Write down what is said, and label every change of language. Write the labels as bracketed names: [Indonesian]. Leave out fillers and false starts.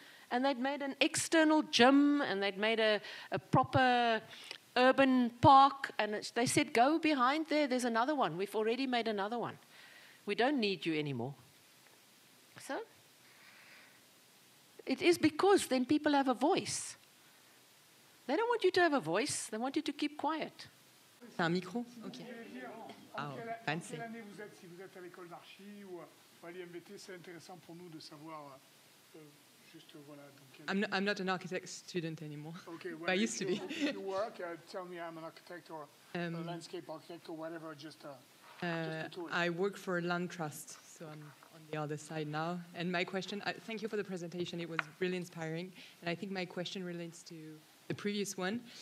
[English] And they'd made an external gym, and they'd made a proper urban park, and they said, "Go behind there, there's another one. We've already made another one. We don't need you anymore." So it is because then people have a voice. They don't want you to have a voice, they want you to keep quiet. [French] C'est un micro? Ok. Quelle année vous êtes, si vous êtes à l'école d'archi ou à l'IMBT, c'est intéressant pour nous de savoir juste, voilà. Donc, [English] I'm not an architect student anymore. Okay, well, but I used to be. If you work, tell me I'm an architect or a landscape architect or whatever, just a tool. I work for a land trust, so I'm on the other side now. And my question, thank you for the presentation, it was really inspiring. And I think my question relates to the previous one.